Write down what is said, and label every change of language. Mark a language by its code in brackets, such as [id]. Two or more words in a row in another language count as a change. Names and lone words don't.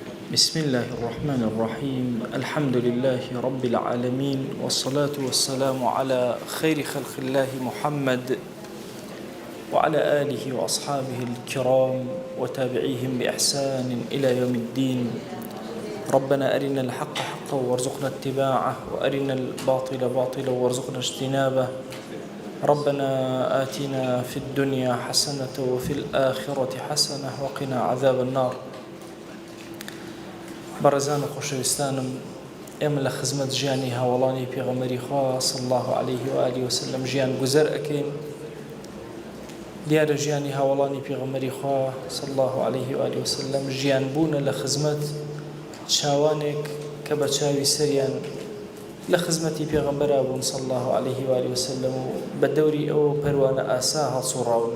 [ar] بسم الله الرحمن الرحيم الحمد لله رب العالمين والصلاة والسلام على خير خلق الله محمد وعلى آله وأصحابه الكرام وتابعيهم بإحسان إلى يوم الدين. ربنا أرنا الحق حقا وارزقنا اتباعه وأرنا الباطل باطلا وارزقنا اجتنابه. ربنا آتنا في الدنيا حسنة وفي الآخرة حسنة وقنا عذاب النار. [ckb] بەڕێزان و خۆشەویستانم، ئێمە لە خزمەت ژیانی هاوڵانی پێغەمبەری خوا [ar] صلی الله عليه و آله وسلم [ckb] ژیان گوزەر ئەکەین. دیارە ژیانی هاوڵانی پێغەمبەری خوا [ar] صلی الله عليه و آله وسلم [ckb] ژیان بوونە لە خزمەت چاوانێک کە بە چاوی سەریان لە خزمەتی پێغەمبەرا بوون [ar] صلی الله عليه و آله وسلم [ckb] و بە دەوری ئەو پەروانە ئاسا هەڵسوڕاون.